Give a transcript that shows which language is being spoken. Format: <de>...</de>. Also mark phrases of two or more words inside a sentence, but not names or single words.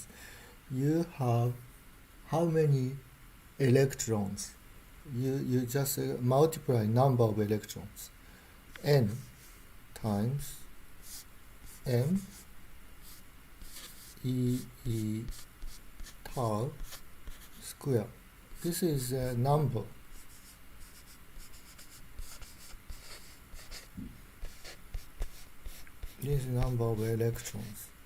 <en>You have how many electrons? You just multiply number of electrons, n times m e tau square. This is a number. This number of electrons.</en>